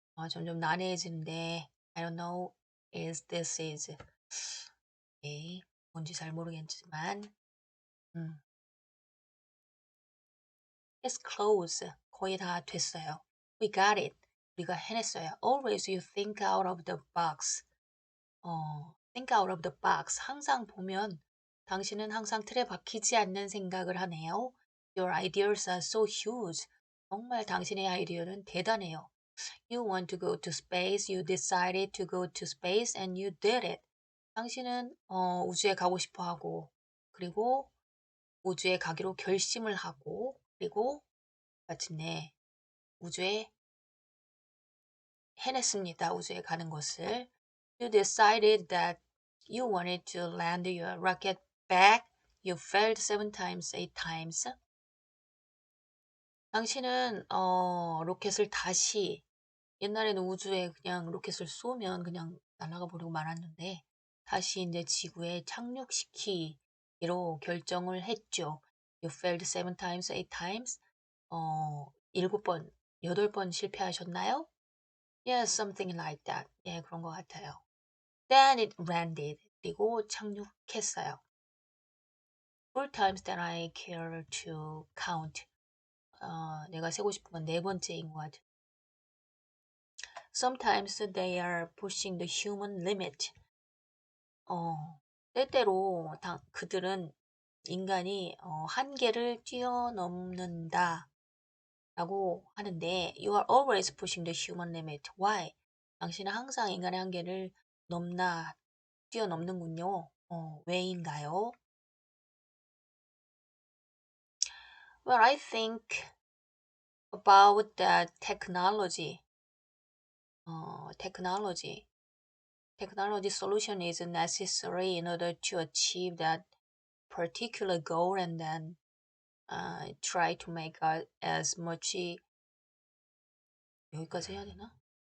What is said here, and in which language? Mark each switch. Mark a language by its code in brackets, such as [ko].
[ko] 점점 난해해지는데, [en] I don't know, this is, okay, [ko] 뭔지 잘 모르겠지만, [en] It's close. [ko] 거의 다 됐어요. [en] We got it. [ko] 우리가 해냈어요. [en] Always you think out of the box. think out of the box. [ko] 항상 보면 당신은 항상 틀에 박히지 않는 생각을 하네요. [en] Your ideas are so huge. [ko] 정말 당신의 아이디어는 대단해요. [en] You want to go to space. You decided to go to space and you did it. [ko] 당신은 우주에 가고 싶어 하고 그리고 우주에 가기로 결심을 하고 그리고 마침내 우주에 해냈습니다. 우주에 가는 것을. [en] You decided that you wanted to land your rocket back. You failed 7 times, 8 times. [ko] 당신은 로켓을 다시 옛날에는 우주에 그냥 로켓을 쏘면 그냥 날아가 버리고 말았는데 다시 이제 지구에 착륙시키기로 결정을 했죠. [en] You failed 7 times, 8 times. [ko] 7번, 8번 실패하셨나요? [en] Yes, something like that. [ko] 예, 그런 것 같아요. [en] Then it landed. [ko] 그리고 착륙했어요. [en] 4 times that I care to count. [ko] 내가 세고 싶은 건 4번째인 것 같아요. [en] Sometimes they are pushing the human limit. [ko] 때때로 그들은 인간이 한계를 뛰어넘는다 라고 하는데 [en] You are always pushing the human limit. Why? [ko] 당신은 항상 인간의 한계를 뛰어넘는군요. 왜인가요? [en] Well, I think about the technology. Technology solution is necessary in order to achieve that particular goal and then try to make as much [ko] 여기까지 해야 되나?